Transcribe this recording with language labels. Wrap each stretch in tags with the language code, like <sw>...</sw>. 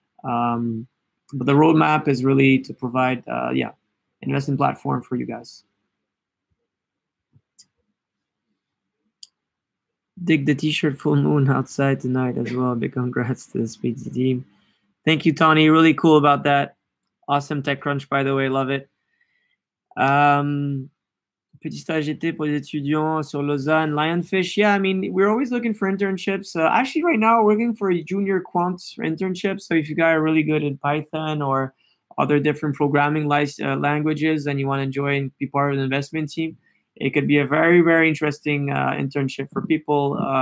<en>But the roadmap is really to provide, investment platform for you guys. Dig the t-shirt full moon outside tonight as well. Big congrats to the Speedy team. Thank you, Tony. Really cool about that. Awesome TechCrunch, by the way. Love it.</en> <fr>Petit stage d'été pour les étudiants sur Lausanne.</fr> <en>Lionfish. Yeah, I mean, we're always looking for internships. Actually, right now, we're looking for a junior quant internship. So if you guys are really good at Python or other different programming languages and you want to enjoy and be part of the investment team, it could be a very, very interesting internship for people.</en>